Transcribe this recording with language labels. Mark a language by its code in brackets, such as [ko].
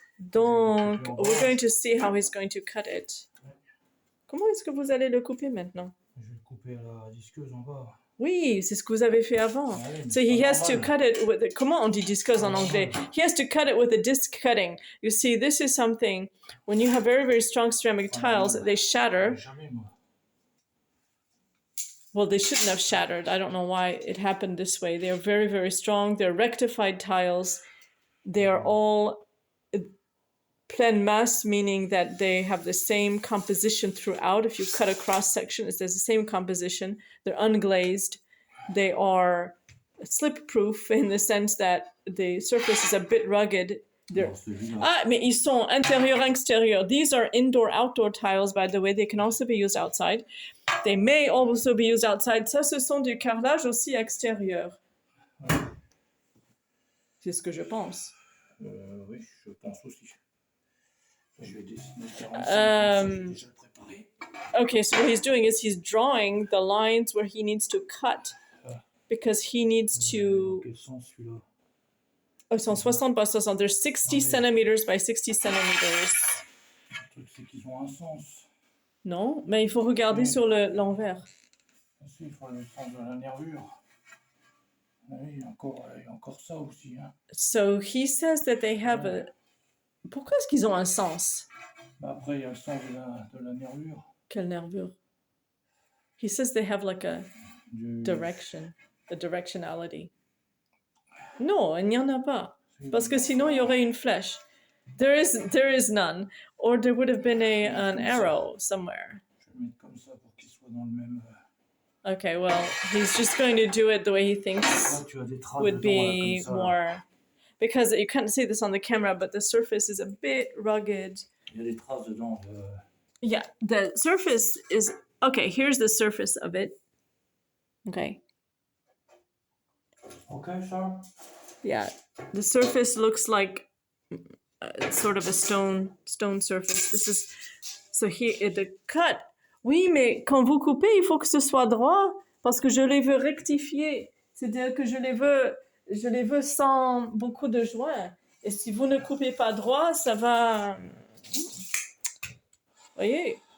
[en] Donc, we're going to see how he's going to cut it. [fr] Comment est-ce que vous allez le couper maintenant? Je vais le couper à la disqueuse en bas. Oui, c'est ce que vous avez fait avant. [en] So he has to cut it with. [fr] Comment on dit disqueuse en anglais? [en] He has to cut it with a disc cutting. You see, this is something. When you have very, very strong ceramic tiles, they shatter. Well, they shouldn't have shattered. I don't know why it happened this way. They are very, very strong. They're rectified tiles. They are all pleine masse, meaning that they have the same composition throughout. If you cut a cross section, there's the same composition. They're unglazed. They are slip-proof in the sense that the surface is a bit rugged. [fr] Ah, mais ils sont intérieur-extérieur. [en] These are indoor-outdoor tiles, by the way. They can also be used outside. They may also be used outside. [fr] Ça, ce sont du carrelage aussi extérieur. C'est ce que je pense. Oui, je pense aussi. Je vais dessiner 45, déjà préparé. [en] Okay, so what he's doing is he's drawing the lines where he needs to cut because he needs to. [fr] Quel sens celui-là? Oh, sont 60 by 60. [en] There's 60 centimeters by 60 centimeters. [fr] Le truc, c'est qu'ils ont un sens. Non, mais il faut regarder sur l'envers. Il faut le sens de la nervure. Oui, il y a encore ça aussi. Hein. [en] So he says that they have a. [fr] Pourquoi est-ce qu'ils ont un sens? Après, il y a le sens de la nervure. Quelle nervure? [en] He says they have like a direction, a directionality. [fr] Non, il n'y en a pas. Parce que sinon, il y aurait une flèche. [en] There is none. Or there would have been an arrow somewhere. [fr] Je vais le mettre comme ça pour qu'il soit dans le même... [en] Okay, well, he's just going to do it the way he thinks would be more... Because you can't see this on the camera, but the surface is a bit rugged. [fr] Il y a des traces dedans. [en] Yeah, the surface is... Okay, here's the surface of it. Okay. Okay, sir. Yeah, the surface looks like sort of a stone surface. This is... So here, the cut... [fr] Oui, mais quand vous coupez, il faut que ce soit droit, parce que je les veux rectifier. C'est-à-dire que je les veux sans beaucoup de joints. Et si vous ne coupez pas droit, ça va... Voyez,